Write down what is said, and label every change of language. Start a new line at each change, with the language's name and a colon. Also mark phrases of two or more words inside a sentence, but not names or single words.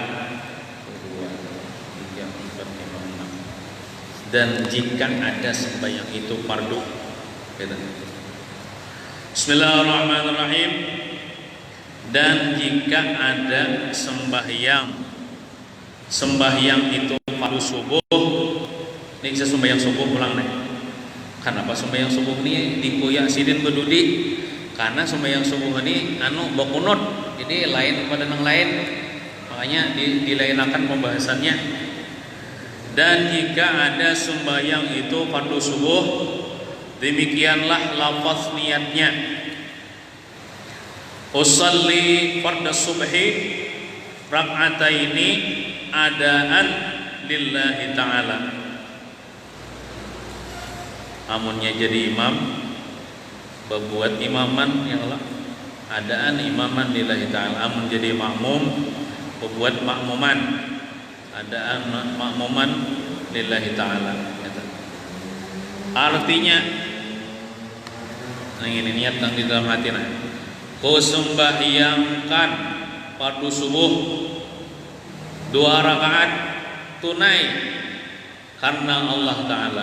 Banjar: 2, 3, 4, 5, 6. Dan jika ada sembahyang itu fardu, gitu.
Arabic: بسم الله الرحمن الرحيم.
Banjar: Dan jika ada sembahyang itu fardu subuh, ini bisa sembahyang subuh pulang nih. Kenapa sembahyang subuh ini dikuyak sidin bedudi? Karena sembahyang subuh ini bakunut, jadi lain pada yang lain, makanya dilainakan pembahasannya. Dan jika ada sembahyang itu fardu subuh, demikianlah lafaz niatnya.
Arabic: أصلي فرض الصبح ركعتين أداء لله تعالى.
Banjar: Amunnya jadi imam, berbuat
Arabic: إماما يا الله أداء إماما لله تعالى.
Banjar: Amun jadi makmum, berbuat
Arabic: مأموما أداء مأموما لله تعالى.
Banjar: Artinya ini niat yang di dalam hati nah. Ku sembahyangkan fardu subuh 2 rakaat tunai karena Allah Ta'ala.